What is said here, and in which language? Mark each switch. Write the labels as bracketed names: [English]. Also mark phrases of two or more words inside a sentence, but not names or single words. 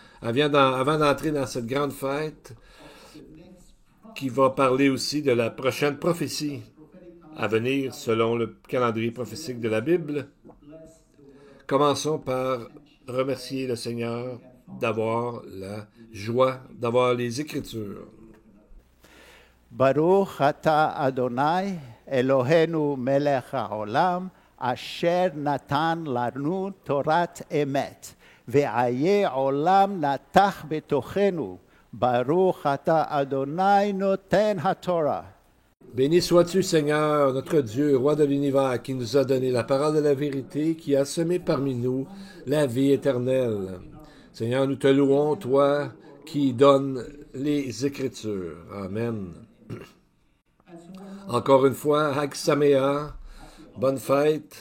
[French] avant d'entrer dans cette grande fête qui va parler aussi de la prochaine prophétie à venir selon le calendrier prophétique de la Bible, commençons par remercier le Seigneur d'avoir la joie, d'avoir les Écritures. [Hebrew] ברוך אתה אדוני, אלוהינו מלך העולם, אשר נתן לנו תורת אמת, וחיי עולם נטע בתוכנו. ברוך אתה אדוני נותן התורה. [French] Béni sois-tu, Seigneur, notre Dieu, roi de l'univers, qui nous a donné la parole de la vérité, qui a semé parmi nous la vie éternelle. Seigneur, nous te louons, toi qui donnes les Écritures. Amen. Encore une fois, [Hebrew] חג שמח, [French] bonne fête.